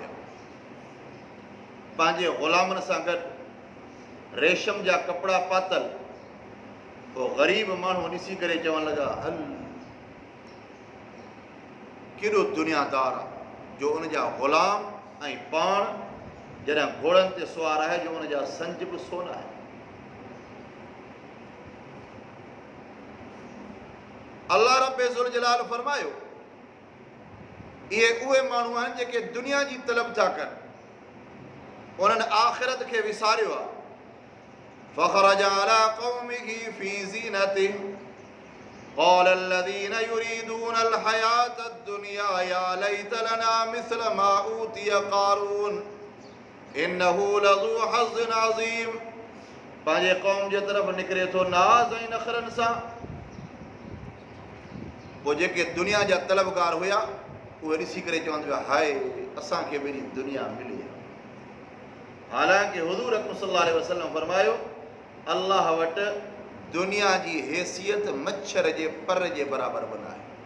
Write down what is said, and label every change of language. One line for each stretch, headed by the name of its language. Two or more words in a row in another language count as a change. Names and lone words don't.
Sindhi: पंहिंजे ग़ुलामनि सां गॾु रेशम जा कपिड़ा पातल, पोइ ग़रीब माण्हू ॾिसी करे चवणु लॻा, हल केॾो दुनियादार आहे जो उनजा ग़ुलाम ऐं पाण जॾहिं घोड़नि ते सुवार आहे, जो उनजा संज बि सोना आहे। अल्लाह रब्बे ज़ुल जलाल फरमायो, इहे उहे माण्हू आहिनि जेके दुनिया जी तलब था कनि, उन्हनि आख़िरत खे विसारियो आहे।
Arabic: فخرج على قومه في زينته قال الذين يريدون الحياة الدنيا يا ليت لنا مثل ما أوتي قارون إنه لذو حظ عظيم.
Sindhi: पंहिंजे क़ौम जे तरफ़ निकिरे थो नाज़ ऐं नख़रनि सां। पोइ जेके दुनिया जा तलबगार हुया, उहे ॾिसी करे चवंदा हुआ, हाय असांखे बि दुनिया मिली। हालांकि हुज़ूर अकरम
Arabic: صلى الله عليه وسلم
Sindhi: फरमायो, अल्लाह वटि दुनिया जी हैसियत मच्छर जे पर जे बराबरि बि न आहे।